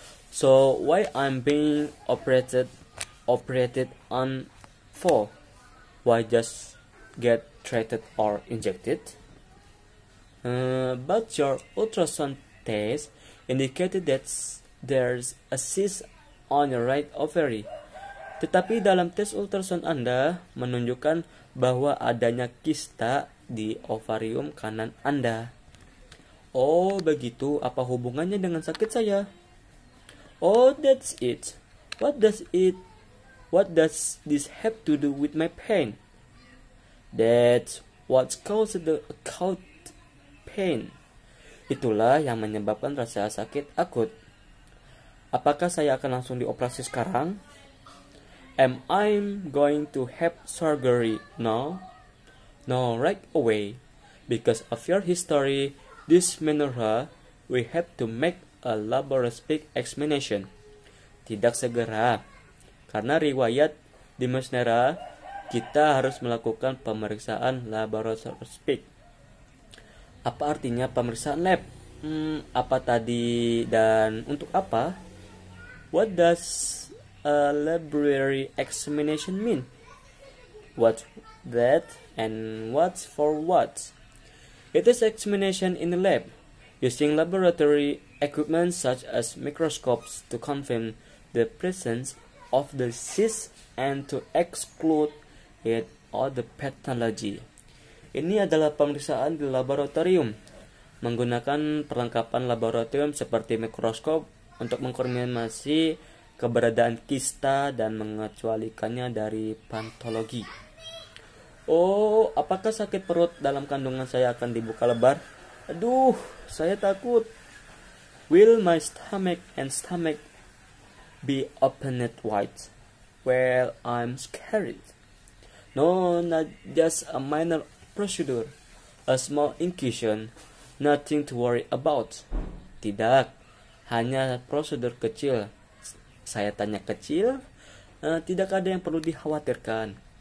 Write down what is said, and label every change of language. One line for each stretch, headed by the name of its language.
English: So why I'm being operated on for? Why just get treated or injected? But your ultrasound test indicated that there's a cyst on your right ovary.
Indonesian: Tetapi dalam tes ultrasound Anda menunjukkan bahwa adanya kista di ovarium kanan Anda. Oh, begitu. Apa hubungannya dengan sakit saya?
English: Oh, that's it. What does this have to do with my pain? That's what caused the acute pain.
Indonesian: Itulah yang menyebabkan rasa sakit akut. Apakah saya akan langsung dioperasi sekarang?
English: Am I going to have surgery now? No, right away. Because of your history, dysmenorrhea, we have to make a laparoscopic examination.
Indonesian: Tidak segera. Karena riwayat dysmenorrhea, kita harus melakukan pemeriksaan laparoscopik. Apa artinya pemeriksaan lab? Apa tadi dan untuk apa?
English: What does a laboratory examination mean? What's that and what's for what? It is examination in the lab, using laboratory equipment such as microscopes to confirm the presence of the cyst and to exclude it or the pathology.
Indonesian: Ini adalah pemeriksaan di laboratorium, menggunakan perlengkapan laboratorium seperti mikroskop untuk mengkonfirmasi keberadaan kista dan mengecualikannya dari patologi. Oh, apakah sakit perut dalam kandungan saya akan dibuka lebar? Aduh, saya takut.
English: Will my stomach be opened wide? Well, I'm scared. No, not just a minor procedure, a small incision, nothing to worry about.
Indonesian: Tidak, hanya prosedur kecil. Saya tanya kecil, tidak ada yang perlu dikhawatirkan.